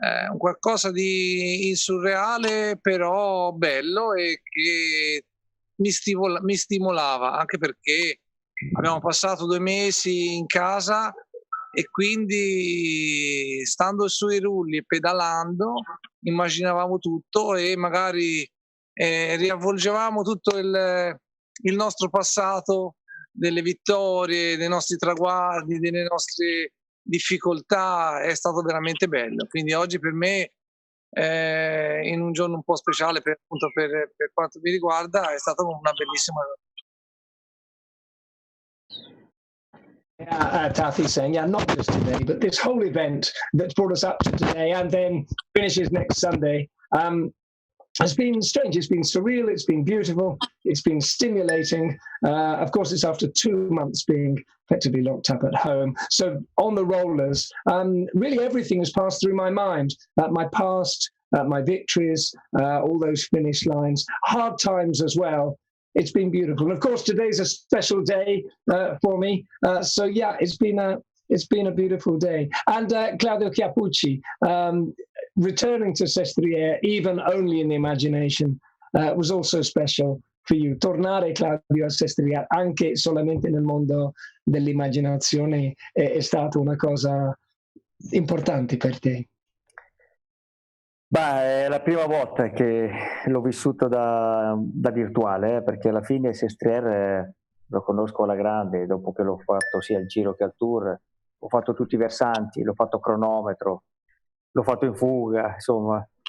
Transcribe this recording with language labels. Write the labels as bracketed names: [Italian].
[Italian] Un qualcosa di surreale, però bello, e che mi stimolava, anche perché abbiamo passato 2 mesi in casa e quindi stando sui rulli e pedalando immaginavamo tutto e magari riavvolgevamo tutto il nostro passato, delle vittorie, dei nostri traguardi, delle nostre difficoltà. È stato veramente bello. Quindi oggi per me, in un giorno un po' speciale per quanto mi riguarda, è stata una bellissima [English] Taffy saying, yeah, not just today, but this whole event that's brought us up to today and then finishes next Sunday has been strange. It's been surreal. It's been beautiful. It's been stimulating. Of course, it's after 2 months being effectively locked up at home. So on the rollers, really everything has passed through my mind. My past, my victories, all those finish lines, hard times as well. It's been beautiful. And of course, today's a special day for me. So yeah, it's been a beautiful day. And Claudio Chiappucci, returning to Sestriere, even only in the imagination, was also special for you. [Italian] Tornare, Claudio, a Sestriere, anche solamente nel mondo dell'immaginazione, è stata una cosa importante per te. Beh, è la prima volta che l'ho vissuto da virtuale, perché alla fine Sestriere lo conosco alla grande, dopo che l'ho fatto sia al Giro che al Tour, ho fatto tutti i versanti, l'ho fatto a cronometro, l'ho fatto in fuga, insomma.